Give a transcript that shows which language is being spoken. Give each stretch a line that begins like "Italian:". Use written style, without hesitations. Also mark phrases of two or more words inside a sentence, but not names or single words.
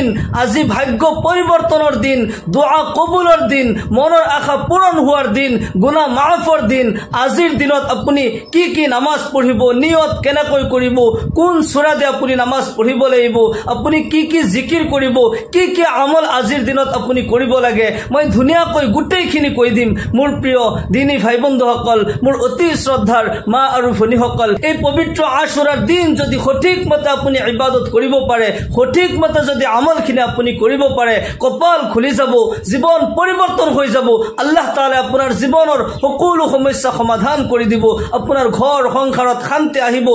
Assamese: আজি ভাগ্য পরিবর্তনের দিন, দোয়া কবুলের দিন, মনের আশা পূরণ হওয়ার দিন, গুনাহ মাফর দিন। আজির দিনত আপনি কি কি নামাজ পড়িব, নিয়ত কেনেকৈ করিব, কোন সূরা দিয়ে আপনি নামাজ পড়িব লাগিব, আপনি কি কি জিকির করিব, কি কি আমল আজির দিনত আপনি করিব লাগে, মই ধুনিয়াকৈ গোটেইখিনি কৈ দিম। মোৰ প্রিয় দিনী ভাই বন্ধুসকল, মোৰ অতি শ্রদ্ধার মা আৰু ভনীসকল, এই পবিত্র আশুরার দিন যদি সঠিক মতে আপনি ইবাদত করিব পারে, সঠিক মতে যদি আমলখিনি আপনি করিব পারে, কপাল খুলি যাব, জীবন পরিবর্তন হয়ে যাব। আল্লাহ তাআলা আপনার জীবনের সকলো সমস্যা সমাধান করে দিব, আপনার ঘর সংসারত শান্তি আহিব।